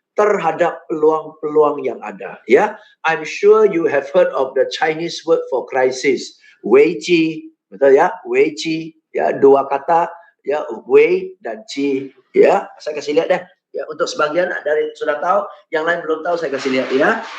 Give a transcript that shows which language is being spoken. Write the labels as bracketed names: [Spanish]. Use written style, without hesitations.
[Indonesian] Terhadap peluang-peluang yang ada. [English] Ya, I'm sure you have heard of the Chinese word for crisis, weiqi, [Indonesian] betul ya? Weiqi, ya, dua kata. Ya, wei dan ci, ya, saya kasih lihat deh, ya, untuk sebagian dari sudah tahu, yang lain belum tahu, saya kasih lihat ya.